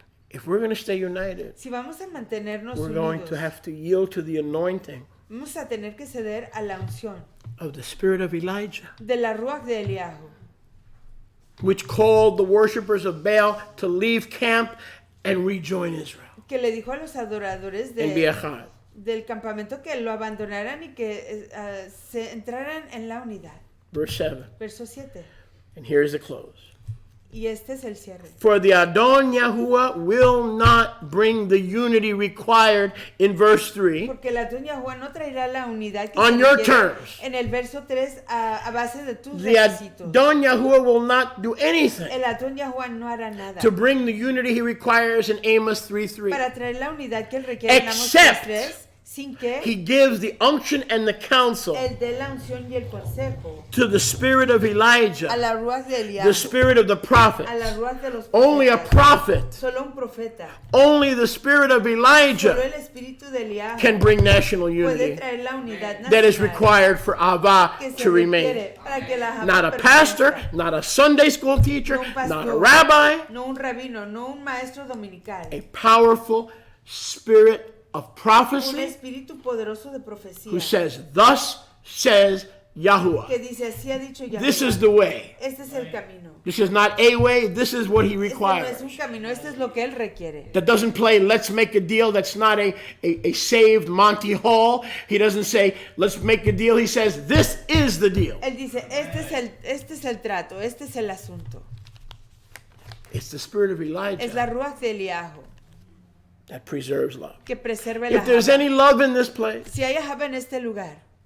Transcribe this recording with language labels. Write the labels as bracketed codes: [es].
[en] If we're going to stay united, [es] Si vamos a mantenernos [en] we're going [es] unidos, [en] to have to yield to the anointing [es] vamos a tener que ceder a la unción [en] of the spirit of Elijah, [es] de la Ruach de Eliahu, [en] which called the worshipers of Baal to leave camp and rejoin Israel [es] que le dijo a los adoradores [en] and be echad. [es] del campamento que lo abandonaran y que se entraran en la unidad. [en] Verse 7. [es] Verso 7. [en] And here's the close. [es] Y este es el cierre. [en] For the Adon Yahuwah will not bring the unity required in verse 3 [es] Porque el Adón Yahuwah no traerá la unidad que [en] On [es] se [en] your [es] requiere [en] terms. [es] en el verso 3 a base de tus [en] The [es] requisitos. [en] Adon Yahuwah will not do anything [es] El Adón Yahuwah no hará nada [en] to bring the unity he requires in Amos 3:3. [es] para traer la unidad que él requiere en Amos [en] Except [es] 3:3, sin que [en] He gives the unction and the counsel [es] él dé la unción y el consejo [en] to the spirit of [es] a [en] Elijah, [es] la Ruach de Eliahu, [en] the spirit of the prophet. [es] a la Ruach de los [en] Only a [es] profetas. [en] prophet, [es] Solo un profeta, [en] only the spirit of [es] solo [en] Elijah [es] el espíritu de Eliahu [en] can bring national [es] puede [en] unity [es] traer la unidad [en] that is [es] nacional [en] required for Ava [es] que se [en] to remain. [es] requiere para que la Jabá [en] Not a [es] permanezca. [en] pastor, not a Sunday school teacher, [es] No un pastor, [en] not a rabbi, [es] no un rabino, no un maestro dominical, [en] a powerful spirit of [es] un [en] prophecy [es] espíritu poderoso de profecía [en] who says, thus says Yahuwah. [es] que dice así ha dicho Yahweh. [en] This is the way. [es] Este es el camino. [en] This is not a way, this is what he [es] Este no [en] requires. [es] es un camino, este es lo que él requiere. [en] That doesn't play let's make a deal. That's not a saved Monty Hall. He doesn't say let's make a deal. He says this is the deal. [es] Él dice, este es el trato, este es el asunto. [en] It's the spirit of [es] Es [en] Elijah [es] la Ruach de Eliahu [en] that preserves love. [es] que preserva la [en] If there's [es] Jabá. [en] any love in this place, [es] Si hay Jabá en este lugar,